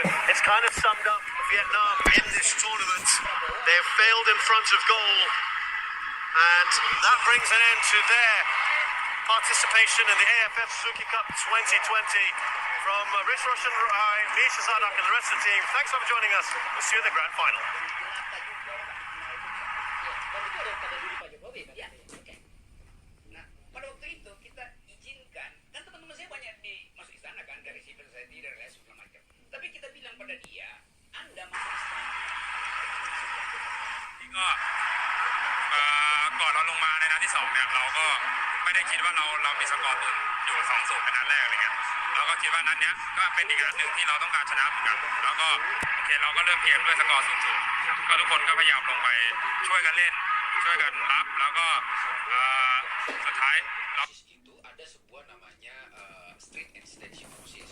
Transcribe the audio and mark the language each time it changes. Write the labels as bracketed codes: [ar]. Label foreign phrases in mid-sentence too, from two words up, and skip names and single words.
[en] It's kind of summed up Vietnam in this tournament. They've failed in front of goal, and that brings an end to their participation in the AFF Suzuki Cup 2020. From Rish Roshan Rai, Misha Zadak, and the rest of the team, thanks for joining us. We'll see you in the grand final. [id] Ya, oke. Nah, pada waktu itu kita izinkan, kan teman-teman saya banyak masuk istana kan, dari civil society, dari lain segala macam. Tapi kita bilang pada dia, Anda masuk istana. [th] ก่อนเราลงมาในนัดที่2เนี่ยเราก็ไม่ได้คิดว่าเรามีสกอร์ตุนอยู่ 2-0 เป็นนัดแรกอะไรเงี้ยเราก็คิดว่านัดเนี้ยก็เป็นอีกนัดหนึ่งที่เราต้องการชนะเหมือนกันแล้วก็โอเคเราก็เริ่มเกมด้วยสกอร์ 0-0 ก็ทุกคนก็พยายามลงไปช่วยกันเล่นช่วยกันรับแล้วก็สุดท้าย [id] Itu ada sebuah namanya [en] street and stage.